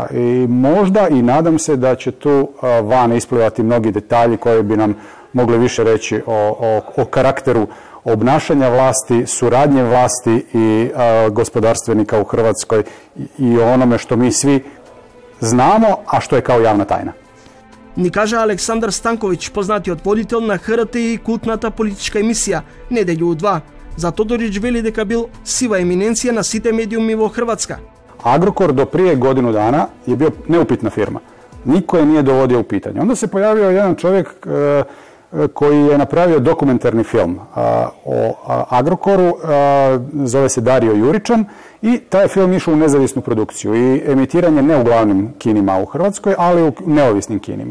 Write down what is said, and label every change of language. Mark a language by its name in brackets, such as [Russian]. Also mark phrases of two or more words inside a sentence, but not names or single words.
[Croatian] I možda i nadam se da će tu van isplivati mnogi detalji koji bi nam mogli više reći o karakteru obnašanja vlasti, suradnje vlasti i gospodarstvenika u Hrvatskoj i o onome što mi svi znamo, a što je kao javna tajna. [Macedonian] Ни кажа Александар Станковиќ, познатиот водител на ХРТ и култната политичка емисија Неделју у 2. За Тодорич вели дека бил сива еминенција на сите медиуми во Хрватска. [Croatian] Agrokor do prije godinu dana je bio neupitna firma. Niko je nije dovodio u pitanje. Onda se pojavio jedan čovjek koji je napravio dokumentarni film o Agrokoru, zove se Dario Juričan i taj film išao u nezavisnu produkciju i emitiranje ne u glavnim kinima u Hrvatskoj, ali u neovisnim kinima.